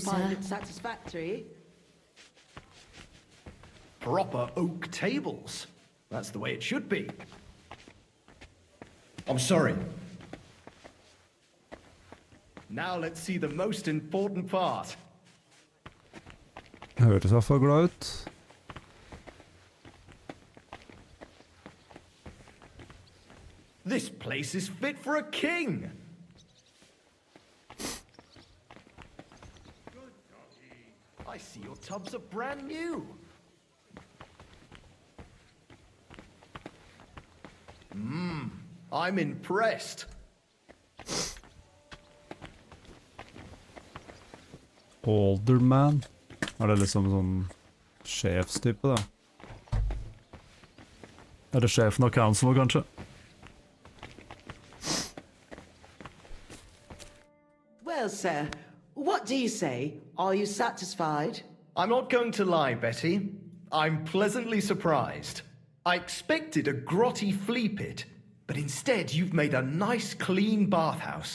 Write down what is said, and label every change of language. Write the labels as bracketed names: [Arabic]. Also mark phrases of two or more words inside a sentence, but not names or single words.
[English] you'll find sir. it satisfactory. Proper oak tables. That's the way it should be. I'm sorry. Now let's see the most important part. [Norwegian] Hørtes i hvert fall glad ut. [English] This place is fit for a king. I see your tubs are brand new. I'm impressed. Alderman. [Norwegian] Det liksom sånn sjefstype, da? Det sjefen av council, kanskje? [English] Well, sir, what do you say? Are you satisfied? I'm not going to lie, Betty. I'm pleasantly surprised. I expected a grotty flea pit, but instead you've made a nice, clean bathhouse.